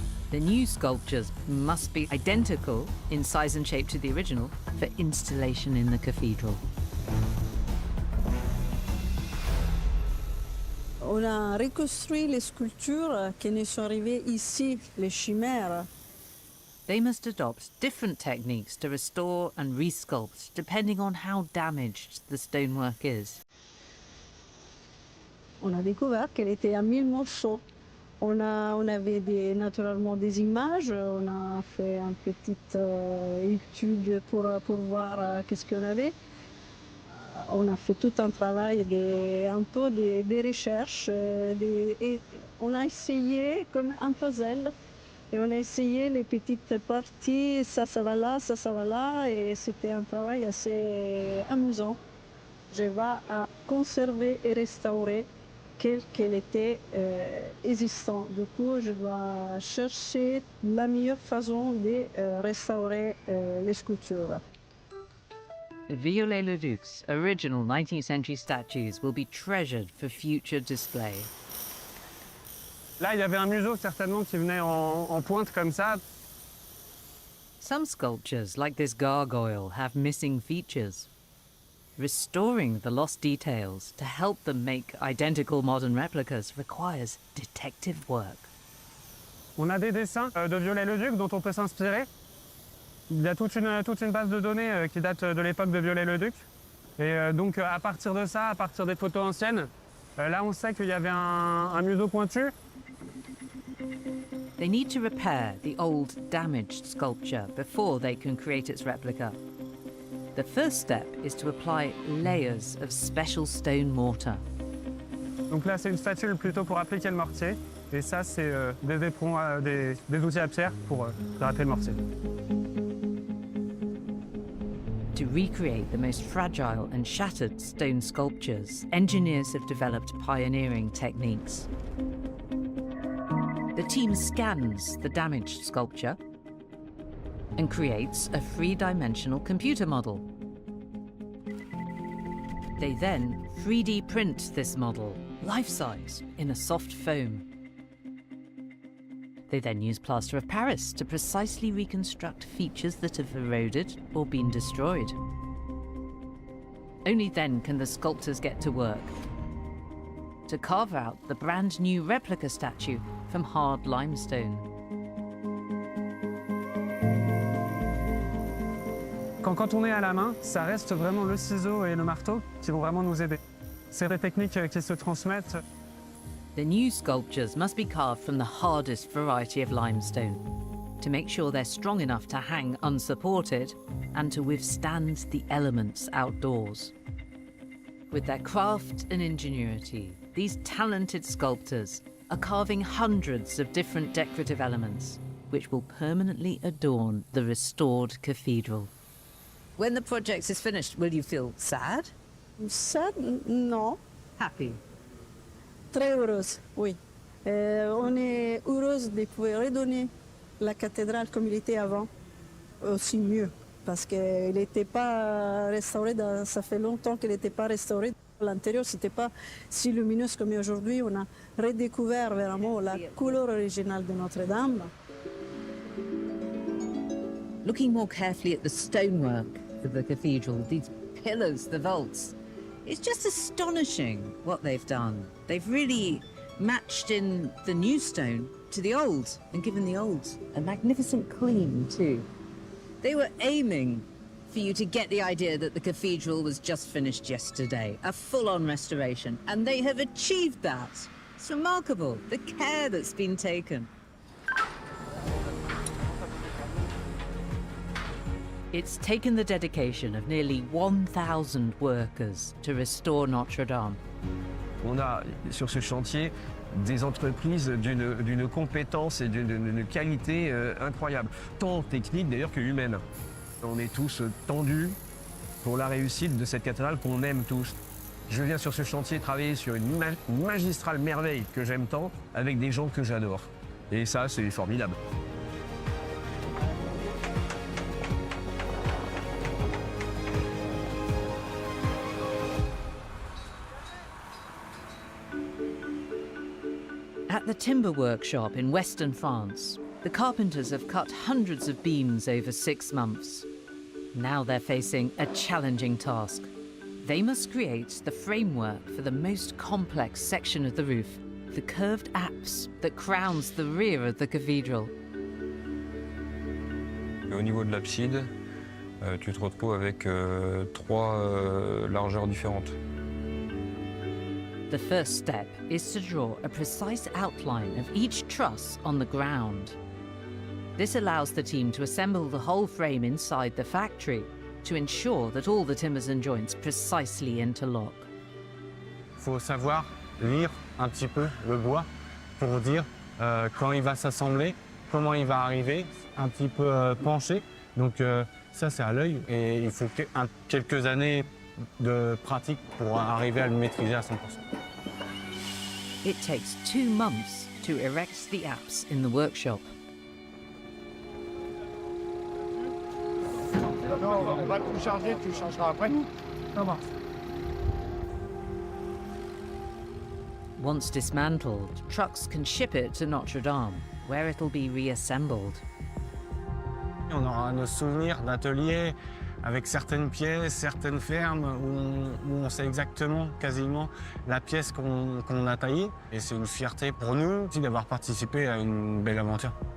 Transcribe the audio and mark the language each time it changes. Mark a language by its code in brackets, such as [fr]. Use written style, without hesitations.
[en] The new sculptures must be identical in size and shape to the original for installation in the cathedral. [fr] On a reconstruit les sculptures qui nous sont arrivées ici, les chimères. [en] They must adopt different techniques to restore and resculpt depending on how damaged the stonework is. [fr] On a découvert qu'elle était à 1000 morceaux. On avait naturellement des images, on a fait une petite étude pour voir qu'est-ce qu'on avait. On a fait tout un travail, un peu des recherches, et on a essayé comme un puzzle, et on a essayé les petites parties, ça va là, ça va là, et c'était un travail assez amusant. Je vais à conserver et restaurer qu'elle était existant. Du coup, je dois chercher la meilleure façon de restaurer les sculptures. [en] Viollet-le-Duc's original 19th century statues will be treasured for future display. [fr] Là, il y avait un museau certainement qui venait en pointe comme ça. [en] Some sculptures, like this gargoyle, have missing features. Restoring the lost details to help them make identical modern replicas requires detective work. [fr] On a des dessins de Viollet-le-Duc dont on peut s'inspirer. Il y a toute une base de données qui date de l'époque de Viollet-le-Duc. Et donc à partir de ça, à partir des photos anciennes, là on sait qu'il y avait un museau pointu. [en] They need to repair the old, damaged sculpture before they can create its replica. The first step is to apply layers of special stone mortar. [fr] Donc là c'est une spatule plutôt pour appliquer le mortier. Et ça c'est des éperons, des outils à pierre pour gratter le mortier. [en] To recreate the most fragile and shattered stone sculptures, engineers have developed pioneering techniques. The team scans the damaged sculpture and creates a three-dimensional computer model. They then 3D print this model, life-size, in a soft foam. They then use plaster of Paris to precisely reconstruct features that have eroded or been destroyed. Only then can the sculptors get to work to carve out the brand new replica statue from hard limestone. [fr] Quand on est à la main, ça reste vraiment le ciseau et le marteau qui vont vraiment nous aider. C'est des techniques qui se transmettent. [en] The new sculptures must be carved from the hardest variety of limestone to make sure they're strong enough to hang unsupported and to withstand the elements outdoors. With their craft and ingenuity, these talented sculptors are carving hundreds of different decorative elements which will permanently adorn the restored cathedral. When the project is finished, will you feel sad? Sad? [fr] Non. [en] Happy? [fr] Très heureuse, oui. On est heureuse de pouvoir redonner la cathédrale comme il était avant, aussi mieux, parce qu'elle n'était pas restaurée, ça fait longtemps qu'elle n'était pas restaurée. L'intérieur, c'était pas si lumineux comme aujourd'hui. On a redécouvert vraiment la couleur originale de Notre-Dame. [en] Looking more carefully at the stonework of the cathedral, these pillars, the vaults, it's just astonishing what they've done. They've really matched in the new stone to the old and given the old a magnificent clean too. They were aiming for you to get the idea that the cathedral was just finished yesterday, a full-on restoration, and they have achieved that. It's remarkable, the care that's been taken. It's taken the dedication of nearly 1,000 workers to restore Notre Dame. [fr] On a sur ce chantier des entreprises d'une compétence et d'une qualité incroyable, tant technique d'ailleurs que humaine. On est tous tendus pour la réussite de cette cathédrale qu'on aime tous. Je viens sur ce chantier travailler sur une magistrale merveille que j'aime tant, avec des gens que j'adore. Et ça, c'est formidable. [en] At the timber workshop in western France, the carpenters have cut hundreds of beams over 6 months. Now they're facing a challenging task. They must create the framework for the most complex section of the roof, the curved apse that crowns the rear of the cathedral. [fr] Au niveau de l'abside, tu te retrouves avec 3 largeurs différentes. [en] The first step is to draw a precise outline of each truss on the ground. This allows the team to assemble the whole frame inside the factory to ensure that all the timbers and joints precisely interlock. [fr] Il faut savoir lire un petit peu le bois pour dire quand il va s'assembler, comment il va arriver, un petit peu penché. Donc ça c'est à l'œil et il faut quelques années de pratique pour arriver à le maîtriser à 100%. [en] It takes 2 months to erect the apse in the workshop. [fr] Non, on va tout charger, tu changeras après. Comment? [en] Once dismantled, trucks can ship it to Notre Dame, where it'll be reassembled. [fr] On aura nos souvenirs d'atelier avec certaines pièces, certaines fermes où on sait exactement, quasiment, la pièce qu'on a taillée. Et c'est une fierté pour nous aussi d'avoir participé à une belle aventure.